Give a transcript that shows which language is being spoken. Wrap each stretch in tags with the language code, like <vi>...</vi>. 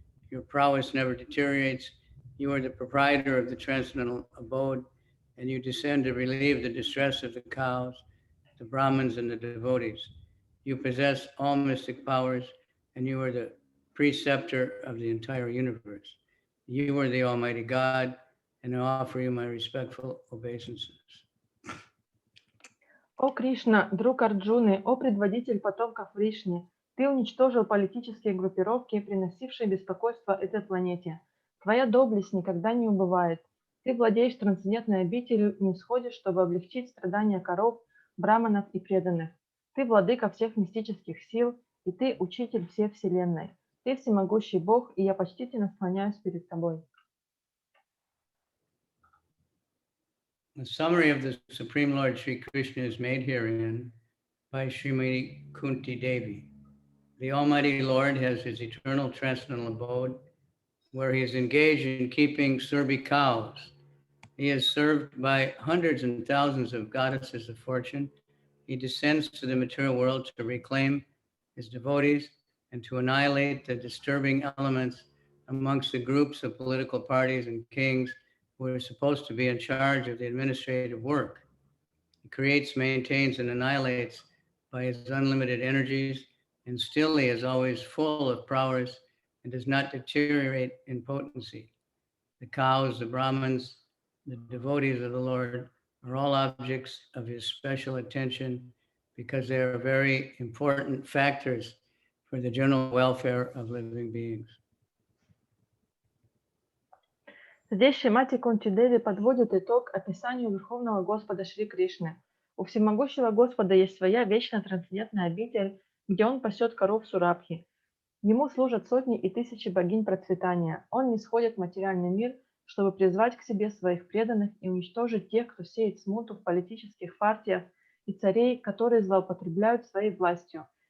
<en>Your prowess never deteriorates. You are the proprietor of the transcendental abode, and you descend to relieve the distress of the cows, the Brahmins, and the devotees. You possess all mystic powers, and you are the preceptor of the entire universe. You are the Almighty God, and I offer you my respectful obeisances.</en> <ru>О Кришна, друг Арджуны, о предводитель потомков Вришни, ты уничтожил политические группировки, приносившие беспокойство этой планете. Твоя доблесть никогда не убывает. Ты владеешь трансцендентной обителью и не сходишь, чтобы облегчить страдания коров, браманов и преданных. Ты владыка всех мистических сил, и ты учитель всей вселенной. Ты всемогущий Бог, и я почтительно склоняюсь перед тобой.</ru> <en>The summary of the Supreme Lord Sri Krishna is made herein by Srimati Kunti Devi. The Almighty Lord has his eternal transcendental abode where he is engaged in keeping Surbi cows. He is served by hundreds and thousands of goddesses of fortune. He descends to the material world to reclaim his devotees and to annihilate the disturbing elements amongst the groups of political parties and kings who are supposed to be in charge of the administrative work. He creates, maintains, and annihilates by his unlimited energies, and still he is always full of prowess and does not deteriorate in potency. The cows, the Brahmins, the devotees of the Lord are all objects of his special attention because they are very important factors for the general welfare of living beings.</en> <ru>Здесь Шримати Кунти Деви подводит итог описанию Верховного Господа Шри Кришны. У всемогущего Господа есть своя вечно трансцендентная обитель, где он пасет коров Сурабхи. Ему служат сотни и тысячи богинь процветания. Он нисходит в материальный мир, чтобы призвать к себе своих преданных и уничтожить тех, кто сеет смуту в политических партиях, и царей, которые злоупотребляют своей властью.</ru>